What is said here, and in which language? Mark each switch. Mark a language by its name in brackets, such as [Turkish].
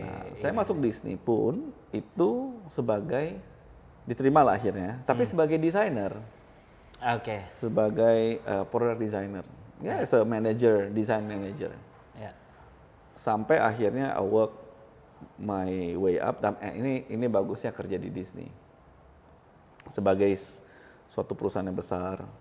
[Indonesian] Nah, saya masuk Disney pun itu sebagai diterima lah akhirnya, tapi sebagai desainer. Oke. Sebagai product designer. [English] Ya, as a manager, design manager. [Indonesian] Sampai akhirnya [English] I work my way up, [Indonesian] dan ini bagusnya kerja di Disney. Sebagai suatu perusahaan yang besar.